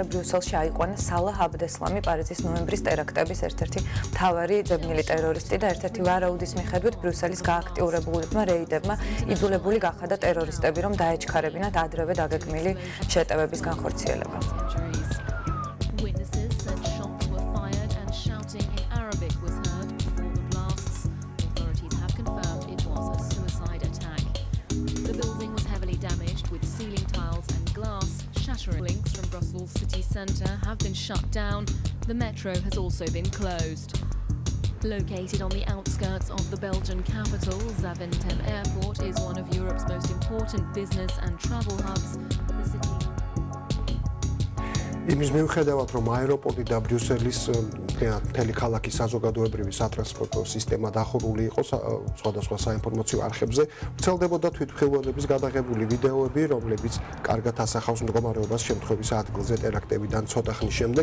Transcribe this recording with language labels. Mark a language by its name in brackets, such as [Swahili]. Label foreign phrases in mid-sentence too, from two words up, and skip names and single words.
[Georgian] ბრიუსელში აიყვანა სალაჰ აბდესლამი, პარიზის ნოემბრის ტერაქტების ერთ-ერთი მთავარი ძებნილი ტერორისტი და ერთ-ერთი ვარაუდის მიხედვით ბრიუსელის გააქტიურებულებმა რეიდებმა იძულებული გახადა ტერორისტები, რომ დაეჩქარებინათ ადრევე დაგეგმილი შეტევების განხორციელება. [English] Links from Brussels city centre have been shut down. The metro has also been closed. Located on the outskirts of the Belgian capital, Zaventem Airport is one of Europe's most important business and travel hubs. The city [Georgian] იმის მიუხედავად, რომ აეროპორტი და ბრიუსელის მთელი ქალაქის საზოგადოებრივი სატრანსპორტო სისტემა დახურული იყო სხვადასხვა საინფორმაციო არხებზე, ვრცელდებოდა თვითმხილველების გადაღებული ვიდეოები, რომლებიც კარგად ასახავს მდგომარეობას შემთხვევის ადგილზე ტერაქტებიდან ცოტა ხნის შემდეგ.